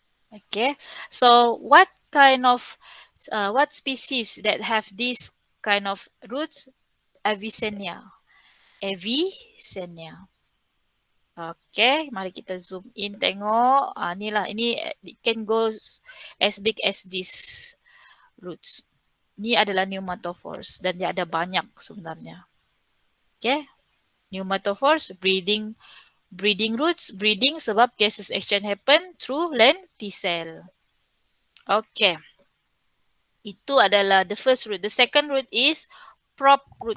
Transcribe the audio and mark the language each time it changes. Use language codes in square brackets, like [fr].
[en] Okay, so what kind of what species that have this kind of roots? Avicennia. Avicennia. [ms] Okay, mari kita zoom in tengok. Inilah, ini [en] it can go as big as this roots. [ms] Ini adalah pneumatophores dan dia ada banyak sebenarnya. [en] Okay, pneumatophores breathing roots, breathing sebab gases exchange happen through lenticel. Okay. [ms] Itu adalah [en] the first root. The second root is prop roots.